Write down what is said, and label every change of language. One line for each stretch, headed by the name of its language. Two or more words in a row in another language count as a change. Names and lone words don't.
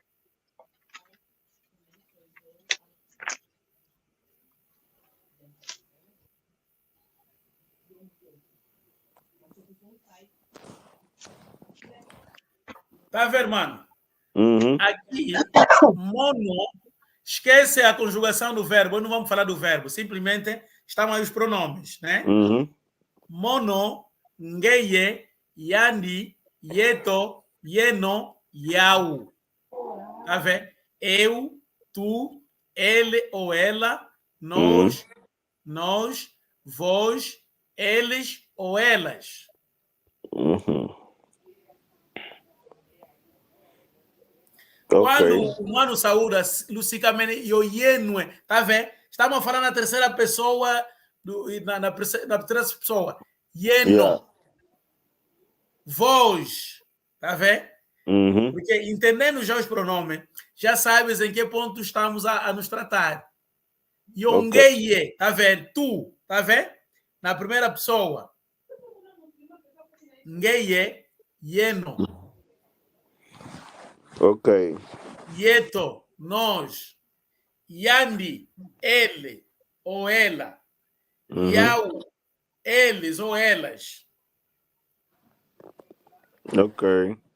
Portuguese: Tá vendo, mano? Aqui, mono, esquece a conjugação do verbo, não vamos falar do verbo, simplesmente estão aí os pronomes, né?
Kongo: Mono, ngeye, yandi, yeto, yeno, yau.
Portuguese: Tá vendo? Eu, tu, ele ou ela, nós, vós, eles ou elas. Quando o mano saúda, Lucicamente, eu yenue, tá vendo? Estamos falando na terceira pessoa, na terceira pessoa. Yeno. Vós, tá vendo? Porque entendendo já os pronomes, já sabes em que ponto estamos a nos tratar. Yongeye, tá vendo? Tu, tá vendo? Na primeira pessoa.
Kongo: Ngeye, yeno.
Portuguese: Ok.
Kongo: Yeto,
Portuguese: nós. Yandi, ele ou ela. Yau, eles ou elas. Ok.